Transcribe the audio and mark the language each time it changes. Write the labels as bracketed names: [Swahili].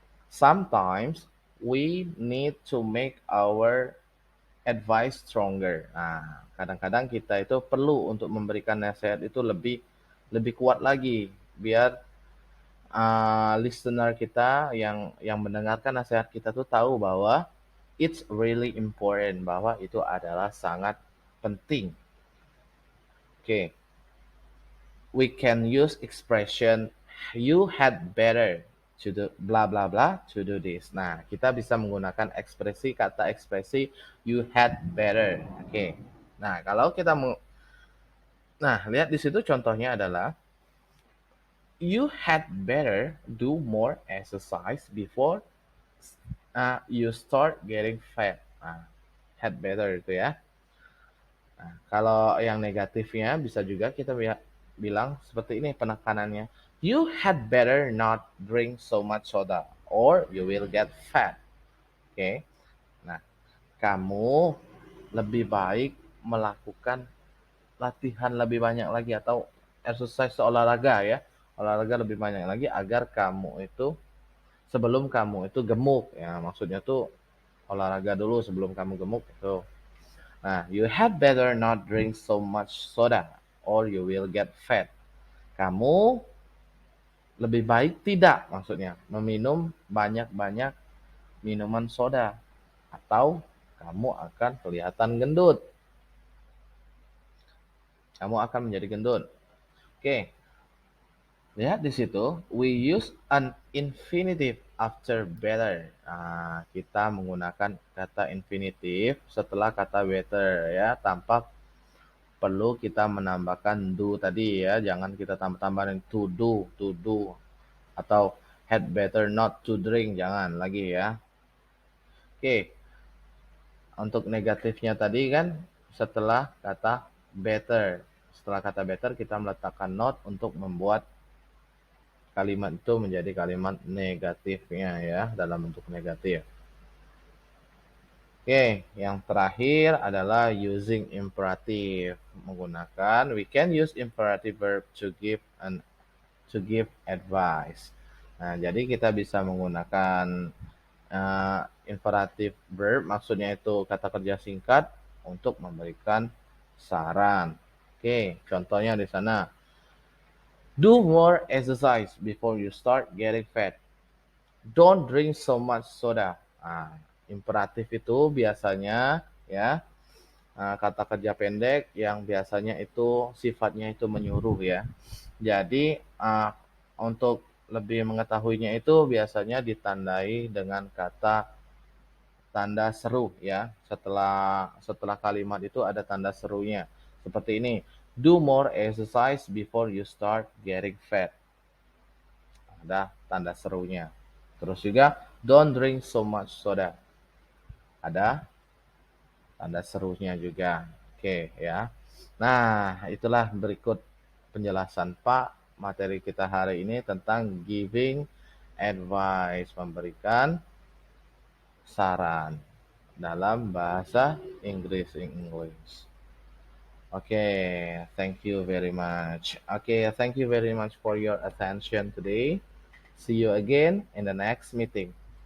[English] Sometimes we need to make our advice stronger. [Indonesian] Nah, kadang-kadang kita itu perlu untuk memberikan nasihat itu lebih lebih kuat lagi biar listener kita yang mendengarkan nasihat kita tuh tahu bahwa [English] it's really important, [Indonesian] bahwa itu adalah sangat penting. [English] Oke, we can use expression you had better to do bla bla bla to do this. [Indonesian] Nah, kita bisa menggunakan kata ekspresi you had better. Oke. Nah, kalau kita nah, lihat di situ contohnya adalah [English] you had better do more exercise before you start getting fat. [Indonesian] Nah, had better itu ya. Nah, kalau yang negatifnya bisa juga kita bilang seperti ini penekanannya. [English] You had better not drink so much soda or you will get fat. Oke. Okay? [Indonesian] Nah, kamu lebih baik melakukan latihan lebih banyak lagi atau exercise olahraga ya. Olahraga lebih banyak lagi agar kamu itu sebelum kamu itu gemuk ya. Maksudnya tuh olahraga dulu sebelum kamu gemuk itu. [English] Nah, you had better not drink so much soda or you will get fat. [Indonesian] Kamu lebih baik tidak maksudnya meminum banyak-banyak minuman soda atau kamu akan kelihatan gendut. Kamu akan menjadi gendut. Oke, lihat di situ, [English] we use an infinitive after better. [Indonesian] Nah, kita menggunakan kata infinitive setelah kata better ya, tanpa perlu kita menambahkan do tadi ya. Jangan kita tambah-tambahin to do atau had better not to drink, jangan lagi ya. Oke, untuk negatifnya tadi kan setelah kata better. Setelah kata better kita meletakkan not untuk membuat kalimat itu menjadi kalimat negatifnya ya, dalam bentuk negatif. Oke, yang terakhir adalah using imperative. Menggunakan, [English] we can use imperative verb to give advice. [Indonesian] Nah, jadi kita bisa menggunakan imperative verb, maksudnya itu kata kerja singkat untuk memberikan saran. Oke, contohnya di sana. [English] Do more exercise before you start getting fat. Don't drink so much soda. [Indonesian] Nah, imperatif itu biasanya ya kata kerja pendek yang biasanya itu sifatnya itu menyuruh ya. Jadi untuk lebih mengetahuinya itu biasanya ditandai dengan kata tanda seru ya. Setelah kalimat itu ada tanda serunya. Seperti ini. [English] Do more exercise before you start getting fat. [Indonesian] Ada tanda serunya. Terus juga [English] don't drink so much soda. [Indonesian] Ada tanda serunya juga. Oke ya. Nah, itulah berikut penjelasan Pak materi kita hari ini tentang giving advice, memberikan saran dalam bahasa Inggris English. [English] Okay, thank you very much. Okay, thank you very much for your attention today. See you again in the next meeting.